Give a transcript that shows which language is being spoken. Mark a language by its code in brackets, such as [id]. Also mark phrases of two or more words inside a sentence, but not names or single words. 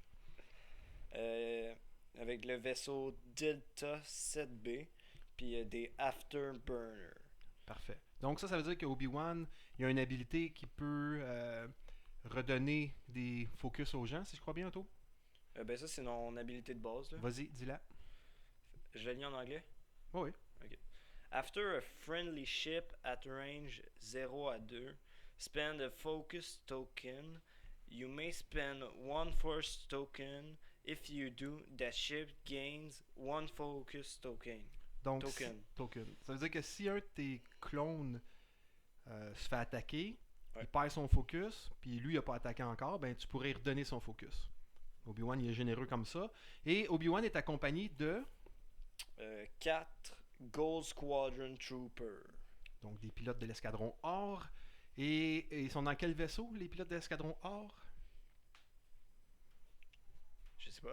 [fr] Euh, Avec le vaisseau Delta 7B puis des Afterburners. Parfait. Donc ça veut dire que Obi-Wan, il a une habilité qui peut redonner des focus aux gens, si je crois bien, Otto. Ben ça c'est mon habilité de base là. Vas-y, dis-la. Je la lis en anglais. Oh oui. Ok. [en] After a friendly ship at range 0 à 2, spend a focus token. You may spend one force token. If you do, that ship gains one focus token. [fr] Donc, Token. Ça veut dire que si un de tes clones se fait attaquer, Ouais. il perd son focus, puis lui, il n'a pas attaqué encore, ben tu pourrais redonner son focus. Obi-Wan, il est généreux comme ça. Et Obi-Wan est accompagné de 4 Gold Squadron Trooper. donc des pilotes de l'escadron Or. Et ils sont dans quel vaisseau, les pilotes de l'escadron Or? Je sais pas.